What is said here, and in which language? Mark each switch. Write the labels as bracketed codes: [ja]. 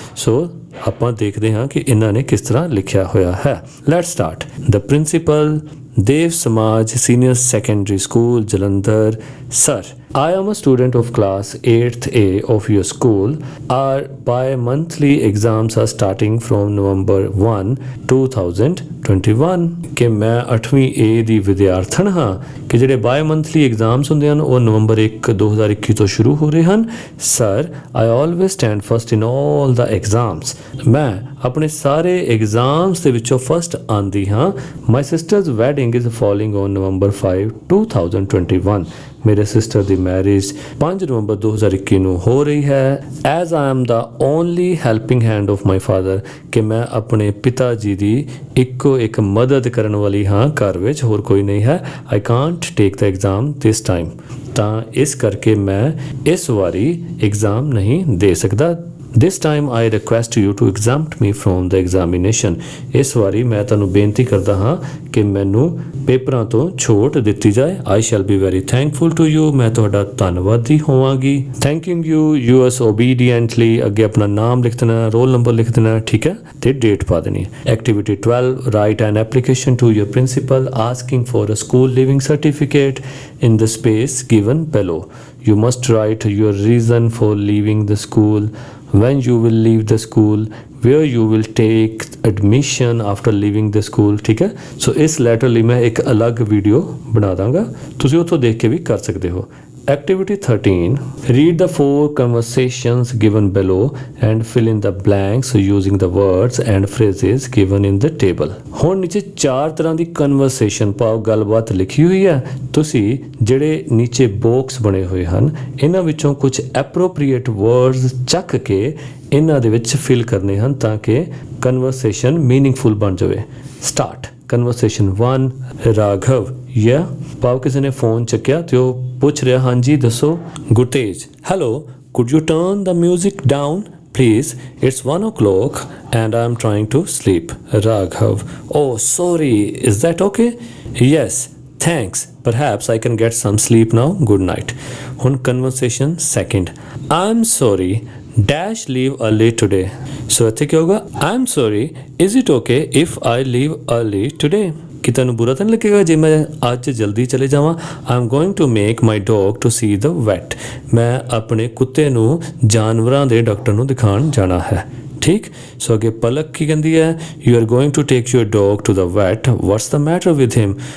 [pa] ਸੋ ਆਪਾਂ ਦੇਖਦੇ ਹਾਂ ਕਿ ਇਹਨਾਂ ਨੇ ਕਿਸ ਤਰ੍ਹਾਂ ਲਿਖਿਆ ਹੋਇਆ ਹੈ। [en] Let's start. The principal, Dev Samaj senior secondary school Jalandhar. Sir, I am a student of class 8th A of your school. Our bi-monthly exams are starting from November 1, 2021। [pa] ਕਿ ਮੈਂ 8ਵੀਂ A ਦੀ ਵਿਦਿਆਰਥਣ ਹਾਂ ਕਿ ਜਿਹੜੇ bi-monthly exams ਹੁੰਦੇ ਹਨ ਉਹ ਨਵੰਬਰ 1, 2021 ਤੋਂ ਸ਼ੁਰੂ ਹੋ ਰਹੇ ਹਨ। [en] Sir, I always stand first in all the exams। [pa] ਮੈਂ ਆਪਣੇ ਸਾਰੇ ਐਗਜ਼ਾਮਸ ਦੇ ਵਿੱਚੋਂ ਫਸਟ ਆਂਦੀ ਹਾਂ। [en] My sister's wedding is falling on November 5 2021। [pa] ਮੇਰੇ ਸਿਸਟਰ ਦੀ ਮੈਰਿਜ 5 ਨਵੰਬਰ 2021 ਨੂੰ ਹੋ ਰਹੀ ਹੈ। [en] as I am the only helping hand of my father, [pa] ਕਿ ਮੈਂ ਆਪਣੇ ਪਿਤਾ ਜੀ ਦੀ ਇੱਕੋ ਇੱਕ ਮਦਦ ਕਰਨ ਵਾਲੀ ਹਾਂ ਘਰ ਵਿੱਚ, ਹੋਰ ਕੋਈ ਨਹੀਂ ਹੈ। [en] I can't take the exam this time, [pa] ਤਾਂ ਇਸ ਕਰਕੇ ਮੈਂ ਇਸ ਵਾਰੀ ਐਗਜ਼ਾਮ ਨਹੀਂ ਦੇ ਸਕਦਾ। [en] This time I request you to exempt me from the examination। [pa] ਇਸ ਵਾਰੀ ਮੈਂ ਤੁਹਾਨੂੰ ਬੇਨਤੀ ਕਰਦਾ ਹਾਂ ਕਿ ਮੈਨੂੰ ਪੇਪਰਾਂ ਤੋਂ ਛੋਟ ਦਿੱਤੀ ਜਾਏ। [en] I shall be very thankful to you। [pa] ਮੈਂ ਤੁਹਾਡਾ ਧੰਨਵਾਦੀ ਹੋਵਾਂਗੀ। [en] Thanking you, yours obediently। [pa] ਅੱਗੇ ਆਪਣਾ ਨਾਮ ਲਿਖ ਦੇਣਾ, ਰੋਲ ਨੰਬਰ ਲਿਖ ਦੇਣਾ, ਠੀਕ ਹੈ, ਤੇ ਡੇਟ ਪਾ ਦੇਣੀ। [en] Activity 12, write an application to your principal asking for a school leaving certificate in the space given below। You must write your reason for leaving the school, when you will leave the school, where you will take admission after leaving the school। [pa] ਠੀਕ ਹੈ, ਸੋ ਇਸ letter ਲਈ ਮੈਂ ਇੱਕ ਅਲੱਗ video ਬਣਾ ਦਾਂਗਾ, ਤੁਸੀਂ ਉੱਥੋਂ ਦੇਖ ਕੇ ਵੀ ਕਰ ਸਕਦੇ ਹੋ। [en] Activity 13, read the 4 conversations given below and fill in the blanks using the words and phrases given in the table। [pa] ਹੁਣ ਨੀਚੇ 4 ਤਰ੍ਹਾਂ ਦੀ ਕਨਵਰਸੇਸ਼ਨ ਭਾਵ ਗੱਲਬਾਤ ਲਿਖੀ ਹੋਈ ਹੈ। ਤੁਸੀਂ ਜਿਹੜੇ ਨੀਚੇ ਬਾਕਸ ਬਣੇ ਹੋਏ ਹਨ, ਇਹਨਾਂ ਵਿੱਚੋਂ ਕੁਝ ਐਪਰੋਪਰੀਏਟ ਵਰਡਸ ਚੱਕ ਕੇ ਇਹਨਾਂ ਦੇ ਵਿੱਚ ਫਿਲ ਕਰਨੇ ਹਨ ਤਾਂ ਕਿ ਕਨਵਰਸੇਸ਼ਨ ਮੀਨਿੰਗਫੁਲ ਬਣ ਜਾਵੇ। ਸਟਾਰਟ। ਕਨਵਰਸੇਸ਼ਨ 1, ਰਾਘਵ, ਯਾ ਭਾਵ ਕਿਸੇ ਨੇ ਫੋਨ ਚੱਕਿਆ ਤੇ ਉਹ ਪੁੱਛ ਰਿਹਾ, ਹਾਂਜੀ ਦੱਸੋ। [en] Gurtej, hello, could you turn the music down please, it's 1 o'clock and I'm trying to sleep। Raghav, oh sorry, is that okay? Yes, thanks, perhaps I can get some sleep now, good night। ਹੁਣ conversation second, I'm sorry dash leave early today। so [pa] ਇੱਥੇ ਕੀ ਹੋਗਾ, [en] I'm sorry, is it okay if I leave early today? [pa] ਕਿ ਤੈਨੂੰ ਬੁਰਾ ਤਾਂ ਨਹੀਂ ਲੱਗੇਗਾ ਜੇ ਮੈਂ ਅੱਜ ਜਲਦੀ ਚਲੇ ਜਾਵਾਂ। [en] I going to make my dog to see the vet. [pa] ਮੈਂ ਆਪਣੇ ਕੁੱਤੇ ਨੂੰ ਜਾਨਵਰਾਂ ਦੇ ਡਾਕਟਰ ਨੂੰ ਦਿਖਾਉਣ ਜਾਣਾ ਹੈ। ਠੀਕ, ਸੋ ਅੱਗੇ ਪਲਕ ਕੀ ਕਹਿੰਦੀ ਹੈ, [en] You are going to take your dog to the vet, what's the matter with him.